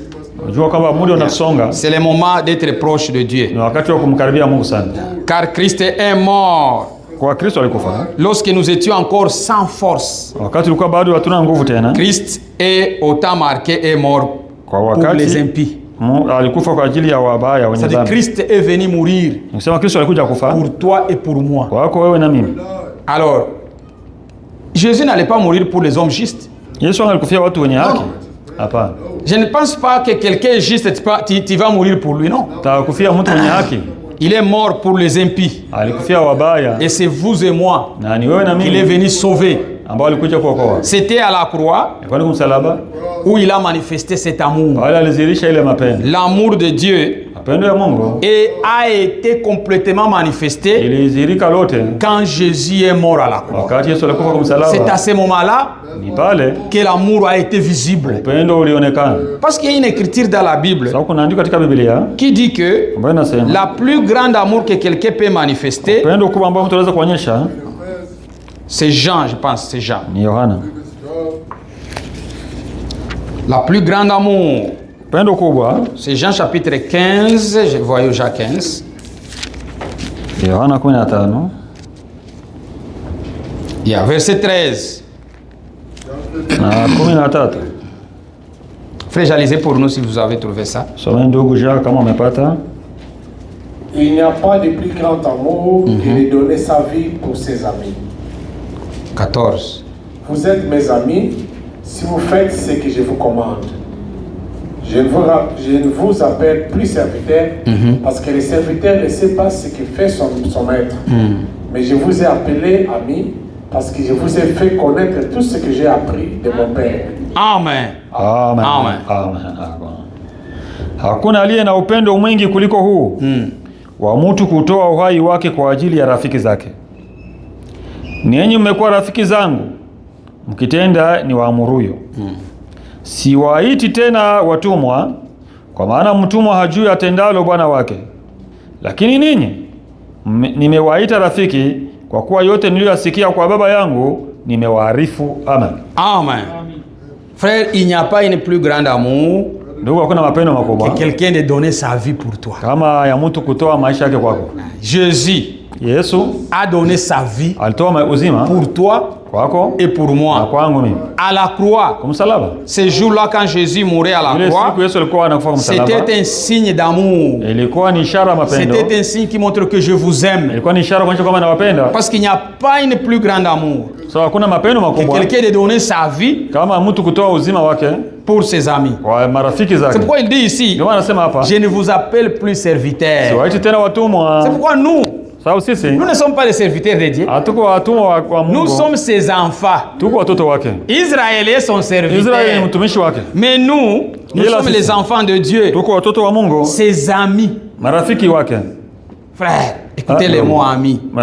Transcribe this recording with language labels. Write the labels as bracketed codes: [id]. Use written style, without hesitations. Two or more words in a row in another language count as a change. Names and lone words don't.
[fr] C'est le moment d'être proche de Dieu. Car Christ est mort lorsque nous étions encore sans force. Christ est autant marqué et mort pour les impies. [sw] alikufa kwa ajili ya wabaya wenye dhambi. [fr] Christ est venu mourir. [sw] Nikisema Kristo alikuja kufa [fr] pour toi et pour moi. [sw] Kwako wewe na mimi. [fr] Alors Jésus n'allait pas mourir pour les hommes justes. [sw] Yesu alikufia watu wenye haki. Hapana. [fr] Je ne pense pas que quelqu'un est juste tu vas mourir pour lui, non. [sw] Takufia mtu mwenye haki. [fr] Il est mort pour les impies. [sw] Alikufia wabaya. [fr] Et c'est vous et moi. [sw] Na ni wewe na mimi. [fr] Il est venu sauver. [sw] Ambao alikuja kuokoa. [fr] C'était à la croix. [sw] Kwa nini msalaba? [fr] Où il a manifesté cet amour. [sw] Wala alizirisha ile mapendo. [fr] L'amour de Dieu. [sw] Mapendo ya Mungu. [fr] Et a été complètement manifesté. [sw] Ilizirika lote. [fr] Quand Jésus est mort à la croix. [sw] Wakati Yesu alikufa kwa msalaba. [fr] C'est à ce moment-là [sw] ni pale [fr] que l'amour a été visible. [sw] Upendo ulionekana. [fr] Parce qu'il y a une écriture dans la Bible. [sw] Sababu kuna andiko katika Biblia [fr] qui dit que la plus grande amour que quelqu'un peut manifester. [sw] Upendo kubwa ambao mtu anaweza kuonyesha. [fr] C'est Jean, je pense, c'est Jean. [sw] Ni Yohana. [fr] La plus grande amour. [sw] Upendo kubwa. [fr] C'est Jean chapitre 15, je vois Jean 15. [sw] Yohana 15. [fr] Il y a verset 13. [sw] Na 13. [fr] Frère, j'ai lisé pour nous si vous avez trouvé ça. [sw] Soma ndugu Jacques kama umepata. [fr] Il n'y a pas de plus grand amour que de donner sa vie pour ses amis. 14. Vous êtes mes amis si vous faites ce que je vous commande. Je ne vous appelle plus serviteur parce que le serviteur ne sait pas ce que fait son maître. Mais je vous ai appelé ami parce que je vous ai fait connaître tout ce que j'ai appris de mon Père. Amen. Amen. Amen. Amen. [sw] Hakuna aliye na upendo mwingi kuliko huu wa mtu kutoa uhai wake kwa ajili ya rafiki zake. Ninyi mmekuwa rafiki zangu mkitenda ni waamuruyo. Siwaiti tena watumwa, kwa maana mtumwa hajui atendalo bwana wake. Lakini ninyi nimewaita rafiki, kwa kuwa yote niliyosikia kwa Baba yangu nimewaarifu. Amen. Amen. [fr] Frère, il n'y a pas une plus grande amour [sw] ndugu, hakuna mapendo makubwa [fr] que quelqu'un de donner sa vie pour toi. [sw] Kama ya mtu kutoa maisha yake kwako. [fr] Jésus [sw] Yesu [fr] a donné sa vie [sw] alitoa uzima [fr] pour toi [sw] kwako [fr] et pour moi. [sw] Na kwangu mimi. [fr] À la croix. [sw] Kwa msalaba. [fr] Ce jour-là quand Jésus mourait à la croix, c'était un signe d'amour. [sw] Ilikuwa ni ishara mapendo. [fr] C'était un signe qui montre que je vous aime. [sw] Ilikuwa ni ishara kuonyesha kwamba nawapenda. [fr] Parce qu'il n'y a pas une plus grande amour. [sw] So hakuna mapendo makubwa. [fr] Quelqu'un de donner sa vie [sw] kama mtu kutoa uzima wake [fr] pour ses amis. [sw] Kwa marafiki zake. [fr] C'est pourquoi il dit ici, je ne vous appelle plus serviteur. [sw] Siwaiti tena watumwa. [fr] C'est pourquoi nous nous ne sommes pas les serviteurs de Dieu. Nous sommes ses enfants. Israël est son serviteur. Mais nous sommes les enfants de Dieu. Ses amis. Frère, écoutez les mots amis.